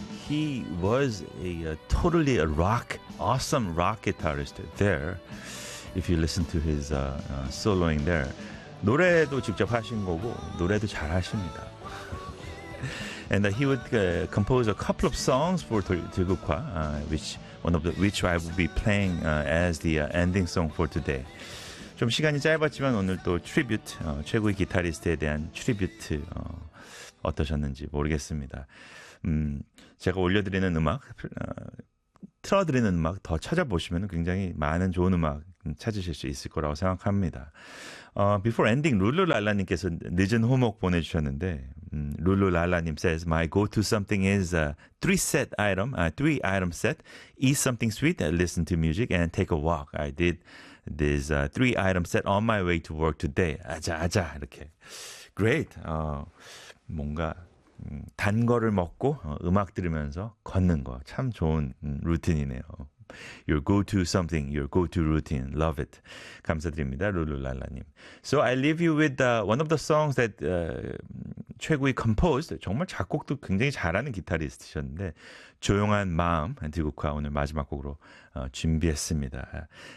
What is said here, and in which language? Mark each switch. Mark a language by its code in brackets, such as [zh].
[en] He was totally a rock, awesome rock guitarist there. If you listen to his soloing there. [ko] 노래도 직접 하신 거고 노래도 잘 하십니다. [en] And he would compose a couple of songs for 들국화, which I will be playing as the ending song for today. [ko] 좀 시간이 짧았지만 오늘 또 트리뷰트, 최고의 기타리스트에 대한 트리뷰트 어떠셨는지 모르겠습니다. 제가 올려드리는 음악, 틀어드리는 음악 더 찾아보시면 굉장히 많은 좋은 음악 찾으실 수 있을 거라고 생각합니다. [en] Before ending, [ko] 룰루랄라님께서 늦은 호목 보내주셨는데 룰루랄라님 [en] says my go-to something is a three item set, eat something sweet, listen to music, and take a walk. I did this three item set on my way to work today. [ko] 아자 아자 이렇게 great. 뭔가 단 거를 먹고 음악 들으면서 걷는 거 참 좋은 루틴이네요. [en] Your go-to something, your go-to routine. Love it. [ko] 감사드립니다, 룰루랄라님. [en] So I leave you with one of the songs that [ko] 최고의 composed, 정말 작곡도 굉장히 잘하는 기타리스트셨는데 조용한 마음, 디국화 오늘 마지막 곡으로 준비했습니다.